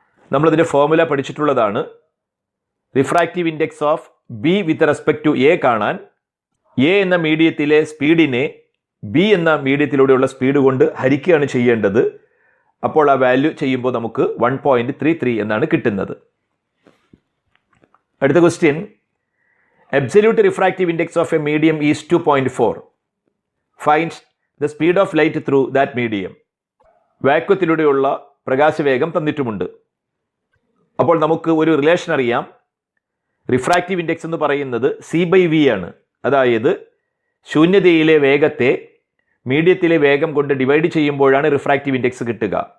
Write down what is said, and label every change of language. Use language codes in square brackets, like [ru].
[ml] നമ്മളതിൻ്റെ formula പഠിച്ചിട്ടുള്ളതാണ്. [en] refractive index of B with respect to A [ml] കാണാൻ A എന്ന മീഡിയത്തിലെ സ്പീഡിനെ B എന്ന മീഡിയത്തിലൂടെയുള്ള സ്പീഡ് കൊണ്ട് ഹരിക്കുകയാണ് ചെയ്യേണ്ടത്. അപ്പോൾ ആ വാല്യൂ ചെയ്യുമ്പോൾ നമുക്ക് 1.33 എന്നാണ് കിട്ടുന്നത്. [en] അടുത്ത question, absolute refractive index of a medium is 2.4. Find the speed of light through that medium. [ml] വാക്വത്തിലൂടെയുള്ള പ്രകാശവേഗം തന്നിട്ടുമുണ്ട്. അപ്പോൾ നമുക്ക് ഒരു റിലേഷൻ അറിയാം. റിഫ്രാക്റ്റീവ് ഇൻഡെക്സ് എന്ന് പറയുന്നത് C/V ആണ്. അതായത് ശൂന്യതയിലെ വേഗത്തെ മീഡിയത്തിലെ വേഗം കൊണ്ട് ഡിവൈഡ് ചെയ്യുമ്പോഴാണ് റിഫ്രാക്റ്റീവ് ഇൻഡെക്സ് കിട്ടുക.